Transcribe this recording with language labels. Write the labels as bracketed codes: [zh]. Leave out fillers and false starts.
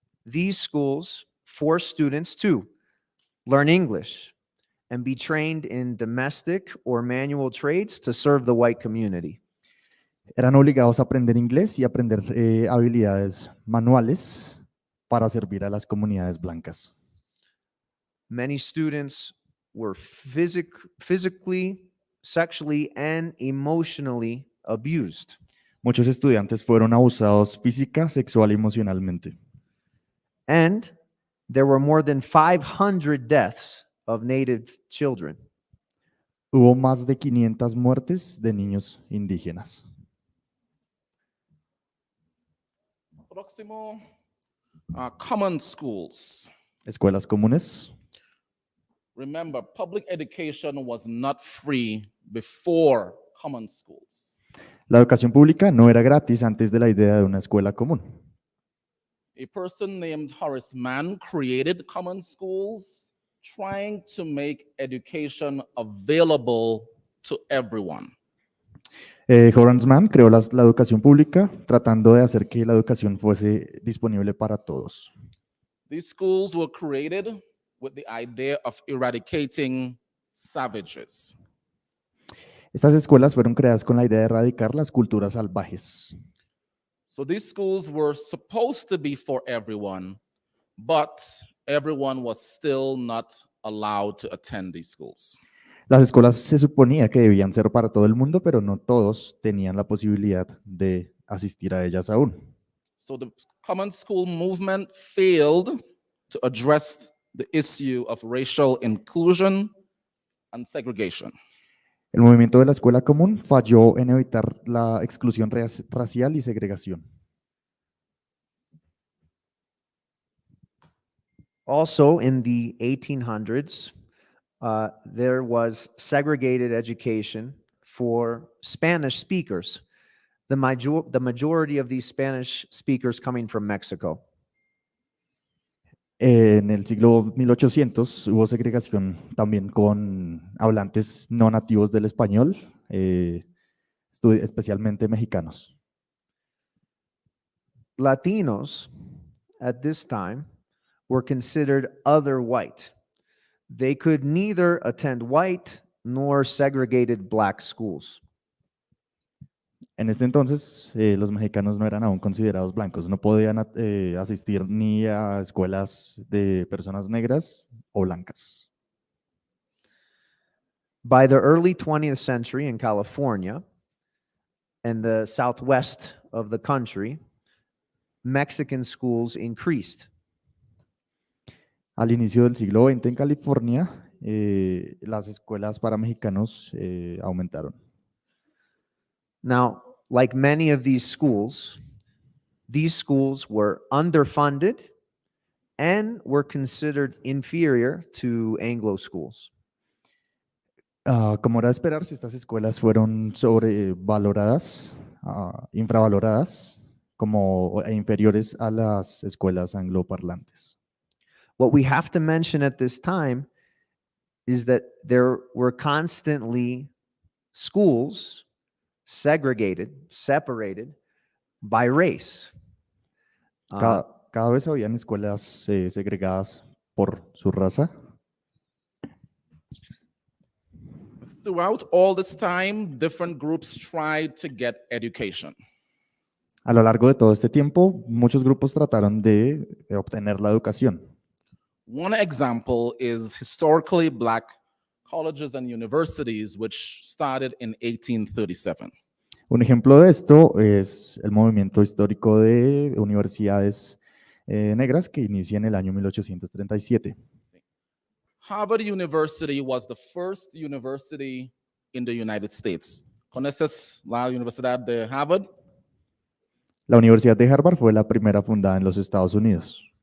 [en] These schools force students to learn English and be trained in domestic or manual trades to serve the white community. [es] Eran obligados a aprender inglés y aprender habilidades manuales para servir a las comunidades blancas. [en] Many students were physically, sexually, and emotionally abused. [es] Muchos estudiantes fueron abusados física, sexual y emocionalmente. [en] And there were more than 500 deaths of Native children. [es] Hubo más de 500 muertes de niños indígenas. Próximo, [en] common schools. [es] Escuelas comunes. [en] Remember, public education was not free before common schools. [es] La educación pública no era gratis antes de la idea de una escuela común. [en] A person named Horace Mann created common schools, trying to make education available to everyone. [es] Horace Mann creó la educación pública tratando de hacer que la educación fuese disponible para todos. [en] These schools were created with the idea of eradicating savages. [es] Estas escuelas fueron creadas con la idea de erradicar las culturas salvajes. [en] So these schools were supposed to be for everyone, but everyone was still not allowed to attend these schools. [es] Las escuelas se suponía que debían ser para todo el mundo, pero no todos tenían la posibilidad de asistir a ellas aún. [en] So the common school movement failed to address the issue of racial inclusion and segregation. [es] El movimiento de la escuela común falló en evitar la exclusión racial y segregación. [en] Also, in the 1800s, there was segregated education for Spanish speakers. The majority of these Spanish speakers coming from Mexico. [es] En el siglo 1800 hubo segregación también con hablantes no nativos del español, especialmente mexicanos. [en] Latinos at this time were considered other white. They could neither attend white nor segregated black schools. [es] En este entonces, los mexicanos no eran aún considerados blancos, no podían asistir ni a escuelas de personas negras o blancas. [en] By the early 20th century in California and the southwest of the country, Mexican schools increased. [es] Al inicio del siglo XX en California, las escuelas para mexicanos aumentaron. [en] Now, like many of these schools were underfunded and were considered inferior to Anglo schools. [es] Como era de esperarse, estas escuelas fueron sobrevaloradas, infravaloradas, como inferiores a las escuelas angloparlantes. [en] What we have to mention at this time is that there were constantly schools separated by race. [es] Cada vez habían escuelas segregadas por su raza. [en] Throughout all this time, different groups tried to get education. [es] A lo largo de todo este tiempo, muchos grupos trataron de obtener la educación. [en] One example is historically black colleges and universities, which started in 1837. [es] Un ejemplo de esto es el movimiento histórico de universidades negras que inicia en el año 1837. [en] Harvard University was the first university in the United States. [es] ¿Conoces la Universidad de Harvard? La Universidad de Harvard fue la primera fundada en los Estados Unidos.